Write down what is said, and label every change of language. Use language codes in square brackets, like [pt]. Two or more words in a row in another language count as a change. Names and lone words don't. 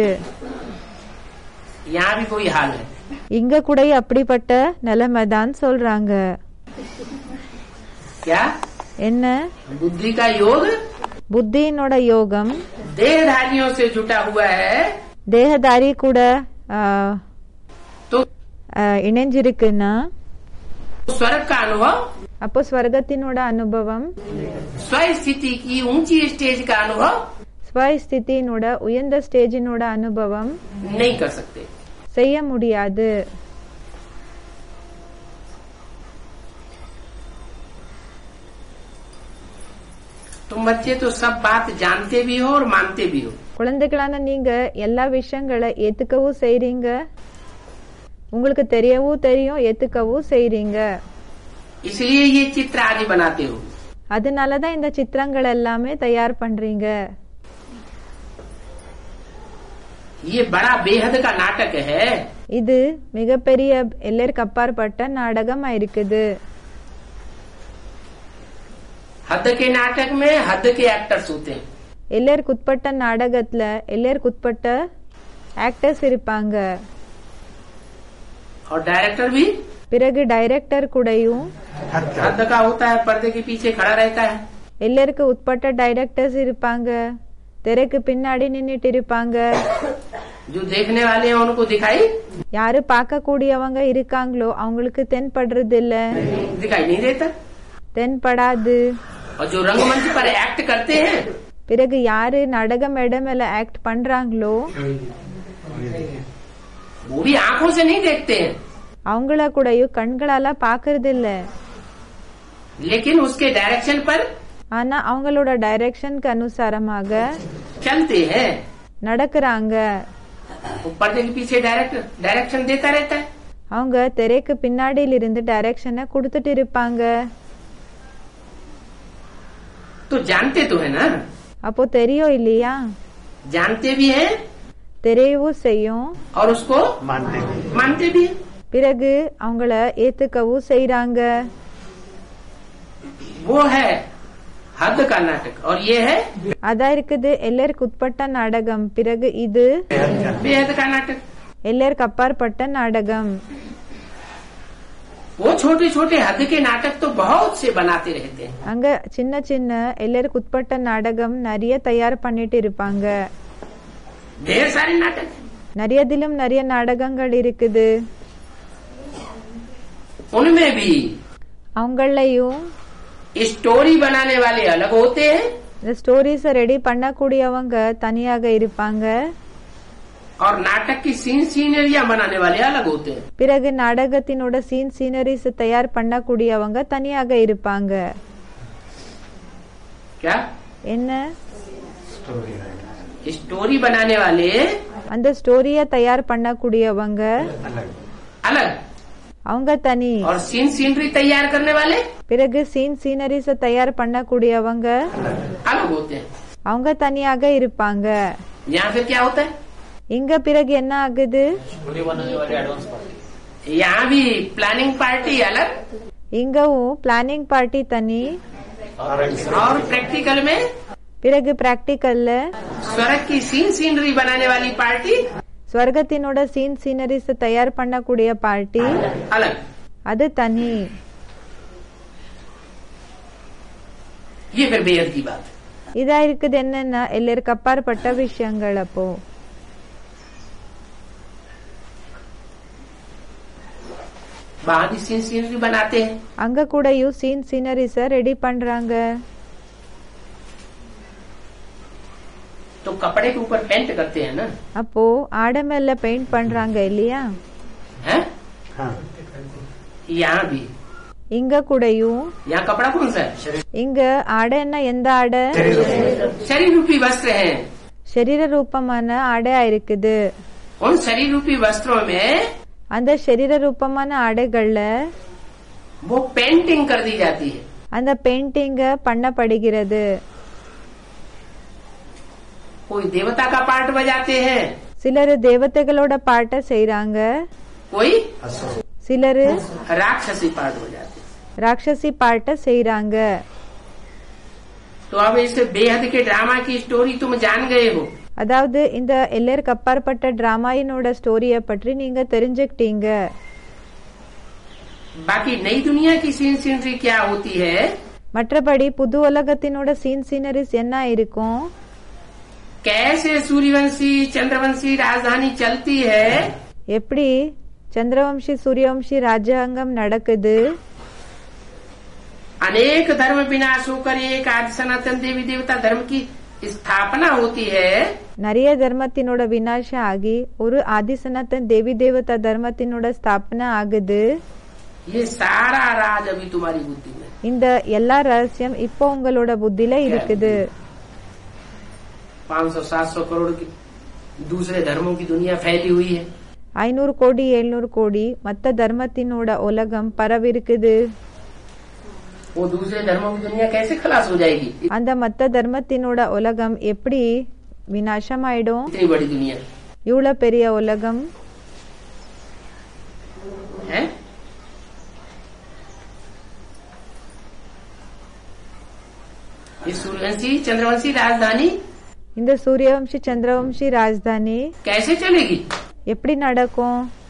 [hi] यहाँ भी कोई हाल है। [ta] இங்க கூட அப்படிப்பட்ட நிலைமை தான் சொல்றாங்க. [hi] क्या? [ta] என்ன? [hi] बुद्धि का योग [ta] புத்தியினோட யோகம் [hi] देहधारियों से जुटा हुआ है, [ta] தேகதாரி கூட [hi] तो [ta] இணைஞ்சிருக்குன்னா [hi] स्वर्ग का अनुभव, [ta] அப்போ ஸ்வர்கத்தினோட அனுபவம், [hi] स्वस्थिति की ऊंची स्टेज का अनुभव [ta] ஸ்வஸ்திதியினோட உயர்ந்த ஸ்டேஜினோட அனுபவம் [hi] नहीं कर सकते। [ta] செய்ய முடியாது. [hi] तुम बच्चे तो सब बात जानते भी हो और मानते भी हो। [ta] குழந்தைகளான நீங்க எல்லா விஷயங்களை ஏத்துக்கவும் செய்றீங்க, உங்களுக்கு தெரியவும் தெரியும், ஏத்துக்கவும் செய்றீங்க. [hi] इसलिए ये चित्र आदि बनाते हो। [ta] அதனாலதான் இந்த சித்திரங்கள் எல்லாமே தயார் பண்றீங்க. [hi] ये बड़ा बेहद का नाटक है। [ta] இது மிகப்பெரிய எல்லைக்கு அப்பாற்பட்ட நாடகமா இருக்குது. [hi] हद के नाटक में हद के एक्टर्स होते हैं, [ta] எல்லைக்கு உட்பட்ட நாடகத்துல எல்லைக்கு உட்பட்ட ஆக்டர்ஸ் இருப்பாங்க. [hi] और डायरेक्टर भी [ta] பிறகு டைரக்டர் கூடயும் [hi] हद का होता है, पर्दे के पीछे खड़ा रहता है। [ta] எல்லைக்கு உட்பட்ட டைரக்டர்ஸ் இருப்பாங்க, திரைக்கு பின்னாடி நின்னுட்டு இருப்பாங்க. [hi] जो देखने वाले हैं उनको दिखाई [ta] யாரு பார்க்க கூடியவங்க இருக்காங்களோ அவங்களுக்கு தென்படுறது இல்ல, [hi] दिखाई नहीं देता। [ta] தென்படாது. [hi] और जो रंगमंच पर एक्ट करते हैं [ta] பிறகு யாரு நாடக மேடை மேல ஆக்ட் பண்றாங்களோ [hi] वो भी आंखों से नहीं देखते हैं, [ta] அவங்கள கூடயும் கண்களால பாக்குறது இல்ல. [hi] लेकिन उसके डायरेक्शन पर [ta] ஆனா அவங்களோட டைரக்ஷனுக்கு அனுசாரமாக [hi] चलते हैं। [ta] நடக்கிறாங்க. [hi] वो पर्दे के पीछे डायरेक्शन देता रहता है। [ta] அவங்க திரைக்கு பின்னாடியில இருந்து டைரக்ஷனை கொடுத்துட்டு இருப்பாங்க. [hi] तो जानते तो है ना, [ta] அப்போ தெரியும் இல்லையா? [hi] जानते भी हैं [ta] தெரியவும் செய்யும், [hi] और उसको मानते भी हैं। [ta] பிறகு அவங்கள ஏத்துக்கவும் செய்றாங்க. [hi] वो है हद का नाटक और ये है [ta] அதான் இருக்குது எல்லருக்கு உட்பட்ட நாடகம். பிறகு இது [hi] बेहद का नाटक। [ta] எல்லருக்கு அப்பாற்பட்ட நாடகம். [hi] वो छोटे छोटे हद के नाटक तो बहुत से बनाते रहते हैं। [ta] அங்க சின்ன சின்ன எல்லருக்கு உட்பட்ட நாடகம் நிறைய தயார் பண்ணிட்டு இருப்பாங்க. [hi] ढेर सारे नाटक, [ta] நிறையதிலும் நிறைய நாடகங்கள் இருக்குது. [hi] उनमें भी [ta] அவங்களையும் [hi] स्टोरी बनाने वाले अलग होते हैं [ta] இந்த ஸ்டோரிஸ ரெடி பண்ணக்கூடியவங்க தனியாக இருப்பாங்க. [hi] और नाटक की सीनरियां बनाने वाले अलग होते हैं। [ta] பிறகு நாடகத்தினோட சீனரிஸ் தயார் பண்ணக்கூடியவங்க தனியாக இருப்பாங்க. [hi] क्या? [ta] என்ன? [hi] स्टोरी बनाने वाले [ta] அந்த ஸ்டோரிய தயார் பண்ணக்கூடியவங்க [hi] अलग [ta] அவங்க தனி. [hi] और सीनरी तैयार करने वाले [ta] பிறகு சீனரிஸ தயார் பண்ணக்கூடியவங்க [hi] अलग होते हैं। [ta] அவங்க தனியாக இருப்பாங்க. [hi] यहाँ फिर क्या होता है? [ta] இங்க பிறகு என்ன ஆகுது? [hi] स्टोरी बनाने वाले [en] advance party, [hi] यहाँ भी [en] planning party [hi] अलग [ta] இங்கவும் [en] planning party [ta] தனி. [hi] और प्रैक्टिकल में [ta] பிறகு பிராக்டிக்கல்ல [hi] स्वर्ग की सीनरी बनाने वाली पार्टी [ta] ஸ்வர்கத்தினோட சீனரிஸ் தயார் பண்ணக்கூடிய பார்ட்டி [hi] अलग, [ta] அது தனி. [hi] ये फिर बेहद की बात है. [ta] இதா இருக்குது என்னன்னா எல்லாருக்கு அப்பாற்பட்ட விஷயங்கள். அப்போ [hi] वहां भी सीनरी बनाते हैं, [ta] அங்க கூடயும் சீனரிஸ ரெடி பண்றாங்க. [hi] तो कपड़े के ऊपर पेंट करते हैं ना. [ta] அப்போ ஆடை மேல பெயிண்ட் பண்றாங்க இல்லையா? [hi] हैं? यहाँ भी, [ta] இங்க கூடயும். [hi] यहाँ कपड़ा कौन सा है? [ta] இங்க ஆடைன்னா எந்த ஆடை? [hi] शरीर रूपी वस्त्र हैं. [ta] சரீர ரூபமான ஆடையா இருக்குது. [hi] उन शरीर रूपी वस्त्रों में [ta] அந்த சரீர ரூபமான ஆடைகள்ல [hi] वो पेंटिंग कर दी जाती है. [ta] அந்த பெயிண்டிங் பண்ணப்படுகிறது. [hi] कोई देवता का पार्ट बजाते हैं, [ta] சிலர் தேவதைகளோட பாட்டை செய்யறாங்க, [hi] कोई [ta] சிலர் [hi] राक्षसी पार्ट बजाते हैं. [ta] ராட்சசி பாட்டை செய்யறாங்க. [hi] तो अब इस बेहद के ड्रामा की स्टोरी तुम जान गए हो. [ta] அதாவது இந்த எல்லாருக்கு அப்பாற்பட்ட டிராமாயினோட ஸ்டோரிய பற்றி நீங்க தெரிஞ்சுக்கிட்டீங்க. [hi] बाकी नई दुनिया की सीनरी क्या होती है? [ta] மற்றபடி புது உலகத்தினோட சீனரிஸ் என்ன இருக்கும்? [hi] कैसे सूर्यवंशी चंद्रवंशी राजधानी चलती है, [ta] எப்படி சந்திரவம்சி சூரியவம்சி ராஜாங்கம் நடக்குது? [hi] अनेक धर्म विनाश होकर एक आदि सनातन देवी देवता धर्म की स्थापना होती है. [ta] நிறைய தர்மத்தினோட விநாசம் ஆகி ஒரு ஆதி சனாதன் தேவி தேவதா தர்மத்தினோட ஸ்தாபனை ஆகுது. [hi] ये सारा राज अभी तुम्हारी बुद्धि में. [ta] இந்த எல்லா ரகசியம் இப்போ உங்களோட புத்தியில இருக்குது. [hi] 500-700 करोड़ की दूसरे धर्मों की दुनिया फैली हुई है. [ta] 500 கோடி 700 கோடி மத்த தர்மத்தினோட உலகம் பரவி இருக்குது. [hi] वो दूसरे धर्मों की दुनिया कैसे खलास हो जाएगी? [ta] அந்த மத்த தர்மத்தினோட உலகம் எப்படி விநாசம் ஆயிடும்? [hi] इतनी बड़ी दुनिया [ta] இவ்வளவு பெரிய உலகம் [hi] है. ये सूर्यवंशी चंद्रवंशी राजधानी [ta] இந்த சூரியவம்சி சந்திரவம்சி ராஜதானி [hi] कैसे चलेगी? [ta] எப்படி நடக்கும்?